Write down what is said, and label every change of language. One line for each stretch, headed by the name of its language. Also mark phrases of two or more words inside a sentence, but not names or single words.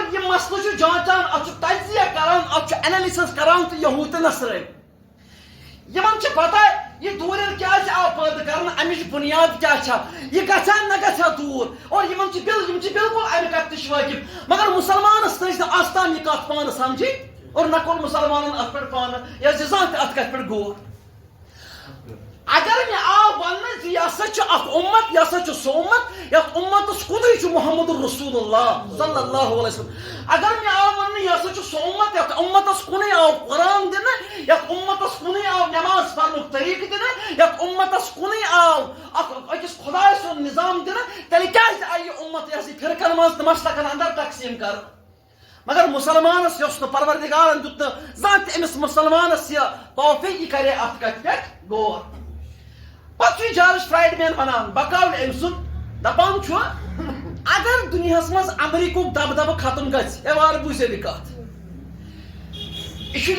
Kashmiri: یہ مسئلہ چھُ جانچان اتھ چھُ تجزیہ کران اتھ چھُ اینالسس کران تہٕ یہوٗد تہٕ نصرٲنۍ یِمن چھِ پتہ یہ دوٗرٮ۪ر کیازِ آو پٲدٕ کرنہٕ امِچ بُنیاد کیاہ چھےٚ یہِ گژھِ نہ گژھِ دوٗر اور یِم چھِ بالکل امہِ کتھ تہِ چھِ وٲقف مگر مسلمانس تٔج نہٕ آز تام یہِ کتھ پانہٕ سمجھِنۍ اور نہ کوٚر مسلمانن اتھ پٮ۪ٹھ پانہٕ زانٛہہ تہِ اتھ کتھِ پٮ۪ٹھ غور اگر مےٚ آو وننہٕ زِ یہِ ہسا چھُ اکھ اُمت یہِ ہسا چھُ سُہ اُمت یتھ اُمتس کُنُے چھُ محمد
Arabic: رسول اللہ صلی اللہ علیہ وسلم
Kashmiri: اگر مےٚ آو وننہٕ یہِ ہسا چھُ سُہ اُمت یتھ اُمتس کُنُے آو قرآن دِنہٕ یتھ اُمتس کُنُے آو نٮ۪ماز پرنُک طریقہٕ دِنہٕ یتھ اُمتس کُنُے آو اکھ أکِس خۄداے سُنٛد نظام دِنہٕ تیٚلہِ کیازِ آیہِ یہِ اُمت یہِ فرقن منٛز تہٕ مسلکن اندر تقسیٖم کرنہٕ مگر مسلمانس یۄس نہٕ پروردگارن دیُت نہٕ زانٛہہ تہِ أمِس مسلمانس یہِ توفیٖق یہِ کرے اتھ کتھِ پٮ۪ٹھ غور پتہٕ چھُ جارج فرایڈمین ونان بقاول أمۍ سُنٛد دپان چھُ اگر دُنیاہس منٛز امریکہُک دبدبہٕ ختم گژھِ ہے وارٕ بوٗزِو یہِ کتھ یہِ چھُ